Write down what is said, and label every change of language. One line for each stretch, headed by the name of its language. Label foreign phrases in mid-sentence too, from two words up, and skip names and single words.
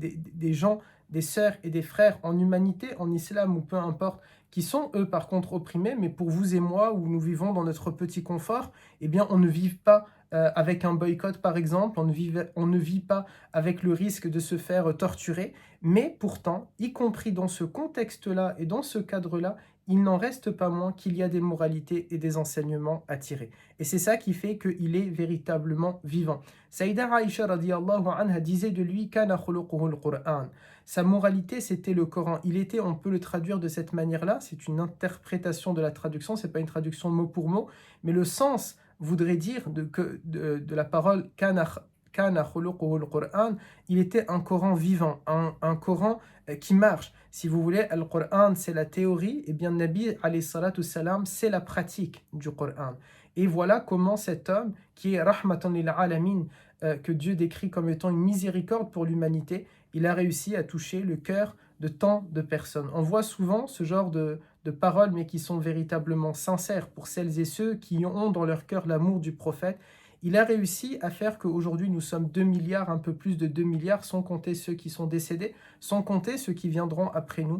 French: des sœurs et des frères en humanité, en islam ou peu importe, qui sont eux par contre opprimés, mais pour vous et moi, où nous vivons dans notre petit confort, eh bien on ne vit pas avec un boycott par exemple, on ne vit pas avec le risque de se faire torturer, mais pourtant, y compris dans ce contexte-là et dans ce cadre-là, il n'en reste pas moins qu'il y a des moralités et des enseignements à tirer. Et c'est ça qui fait qu'il est véritablement vivant. Saïda Aïcha
Arabic: رضي الله عنها
French: disait de lui «
Arabic: كان خلقه القرآن ».
French: Sa moralité, c'était le Coran. Il était, on peut le traduire de cette manière-là, c'est une interprétation de la traduction, c'est pas une traduction mot pour mot, mais le sens voudrait dire de la parole «
Arabic: كان خلقه القرآن »,
French: il était un Coran vivant, un Coran qui marche. Si vous voulez, le Coran, c'est la théorie, et bien Nabi,
Arabic: عليه الصلاة السلام,
French: c'est la pratique du Coran. Et voilà comment cet homme, qui est
Arabic: رحمة للعالمين,
French: que Dieu décrit comme étant une miséricorde pour l'humanité, il a réussi à toucher le cœur de tant de personnes. On voit souvent ce genre de paroles, mais qui sont véritablement sincères pour celles et ceux qui ont dans leur cœur l'amour du prophète. Il a réussi à faire qu'aujourd'hui nous sommes 2 milliards, un peu plus de 2 milliards, sans compter ceux qui sont décédés, sans compter ceux qui viendront après nous.